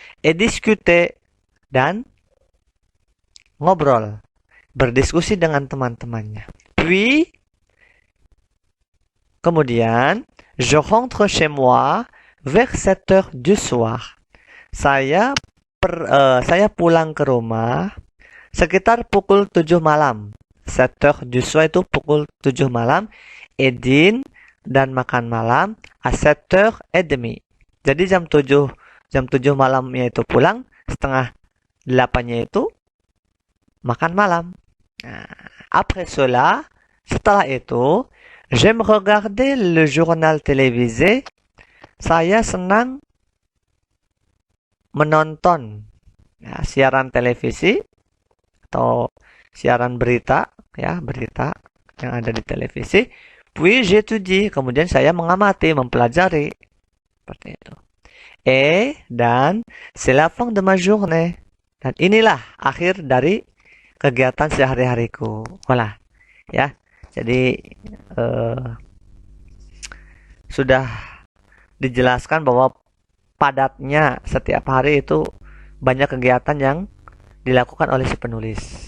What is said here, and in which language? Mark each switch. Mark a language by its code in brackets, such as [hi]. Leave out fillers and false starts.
[fr] Et discuter, [id] dan ngobrol, berdiskusi dengan teman-temannya. [fr] Puis, [id] kemudian, [fr] je rentre chez moi vers 7 heures du soir. [id] Saya pulang ke rumah sekitar pukul 7 malam. [fr] 7 heures du soir [id] itu pukul 7 malam. [fr] Et dîner [id] dan makan malam [fr] à 7h30. [id] Jadi jam 7 malamnya itu pulang, setengah 8-nya itu makan malam. [fr] Après cela, [id] setelah itu, [fr] j'aime regarder le journal télévisé. [id] Saya senang menonton siaran televisi atau siaran berita, ya, berita yang ada di televisi. [fr] Puis j'étudie, [id] kemudian saya mengamati, mempelajari. Seperti itu. Dan [fr] c'est la fin de ma journée. [id] Dan inilah akhir dari kegiatan sehari-hariku. [fr] Voilà. [id] Ya. Jadi sudah dijelaskan bahwa padatnya setiap hari itu banyak kegiatan yang dilakukan oleh si penulis.